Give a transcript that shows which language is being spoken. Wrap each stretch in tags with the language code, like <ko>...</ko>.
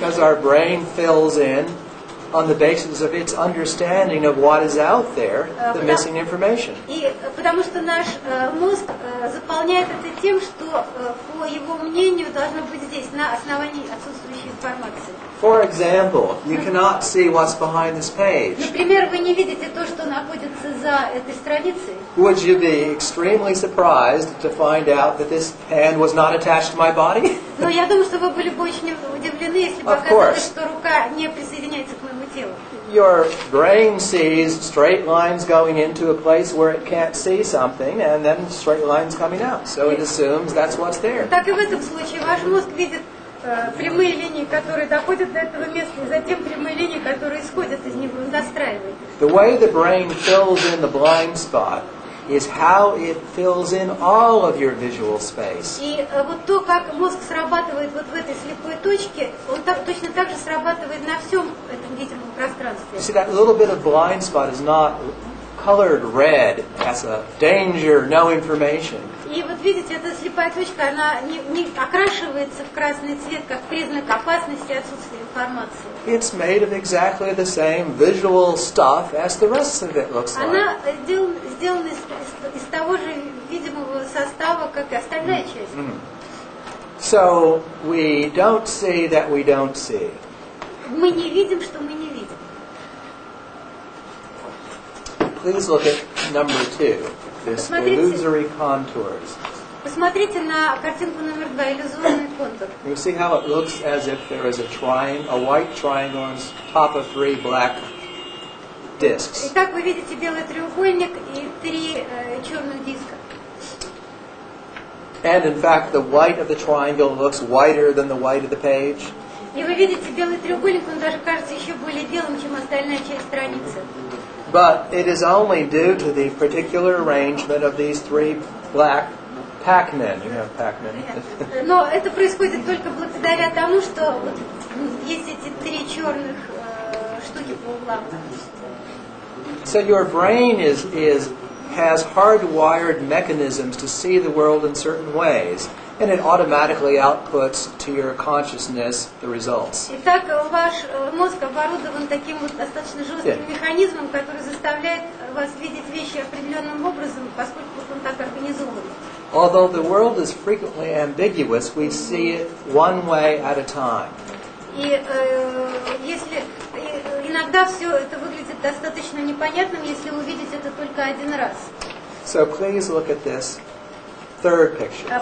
<en>Because our brain fills in on the basis of its understanding of what is out there, the missing information.</en> <ru>И потому что наш мозг заполняет это тем, что по его мнению должно быть здесь на основании отсутствующей информации.</ru> <en>For example, you cannot see what's behind this page.</en> <ru>Например, вы не видите то, что находится за этой страницей.</ru> <en>Would you be extremely surprised to find out that this hand was not attached to my body?</en> <ru>Но я думаю, что вы были бы очень удивлены, если бы оказалось, что рука не присоединяется к моему телу.</ru> <en>Your brain sees straight lines going into a place where it can't see something, and then straight lines coming out. So it assumes that's what's there.</en> <ru>Так и в этом случае ваш мозг видит прямые линии, которые доходят до этого места, и затем прямые линии, которые исходят из него, настраивает.</ru> <en>The way the brain fills in the blind spot is how it fills in all of your visual space.</en> <ru>И вот то, как мозг срабатывает вот в этой слепой точке, он точно так же срабатывает на всем этом видимом пространстве.</ru> <en>See, that little bit of blind spot is not colored red as a danger, no information.</en> <ru>И вот видите, эта слепая точка, она не окрашивается в красный цвет, как признак опасности и отсутствия информации.</ru> <en>It's made of exactly the same visual stuff as the rest of it looks like.</en> <ru>Она сделана из того же видимого состава, как и остальная часть.</ru> <en>So we don't see that we don't see.</en> <ru>Мы не видим, что мы не видим.</ru> <en>Please look at number 2. This illusory contours.</en> <ru>Посмотрите на картинку номер 2, иллюзорный контур.</ru> <en>You see how it looks as if there is a white triangle on top of 3 black discs.</en> <ru>Итак, вы видите белый треугольник и 3 черных диска.</ru> <en>And in fact, the white of the triangle looks whiter than the white of the page.</en> <ru>И вы видите белый треугольник, он даже кажется еще более белым, чем остальная часть страницы.</ru> <en>But it is only due to the particular arrangement of these 3 black Pac-Men. You have Pac-Men.</en> <ru>Но это происходит только благодаря тому, что вот есть эти 3 черных штуки по углам.</ru> <en>So your brain has hardwired mechanisms to see the world in certain ways, and it automatically outputs to your consciousness the results.</en> <ru>Итак, ваш мозг оборудован таким вот достаточно жестким механизмом, который заставляет вас видеть вещи определенным образом, поскольку он так организован.</ru> <en>Although the world is frequently ambiguous, we see it one way at a time.</en> <ru>И если иногда все это выглядит достаточно непонятным, если увидеть это только один раз.</ru> <en>So please look at this third picture.</en>